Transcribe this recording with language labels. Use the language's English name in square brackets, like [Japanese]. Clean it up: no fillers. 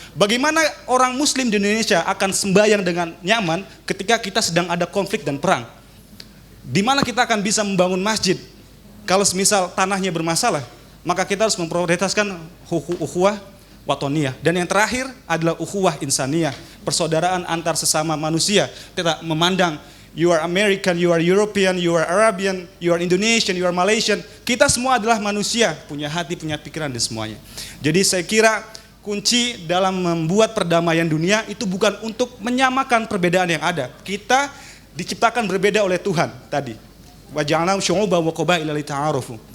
[Indonesian] Bagaimana orang muslim di Indonesia akan sembahyang dengan nyaman ketika kita sedang ada konflik dan perang? Di mana kita akan bisa membangun masjid kalau semisal tanahnya bermasalah? Maka kita harus memprioritaskan ukhuwah watoniyah. Dan yang terakhir adalah ukhuwah insaniyah, persaudaraan antar sesama manusia. Kita memandang [English] you are American, you are European, you are Arabian, you are Indonesian, you are Malaysian. [Indonesian] Kita semua adalah manusia, punya hati, punya pikiran dan semuanya. Jadi saya kira kunci dalam membuat perdamaian dunia itu bukan untuk menyamakan perbedaan yang ada. Kita diciptakan berbeda oleh Tuhan tadi. [Arabic] Wa ja'alna syu'uban wa qabaila lita'arafu.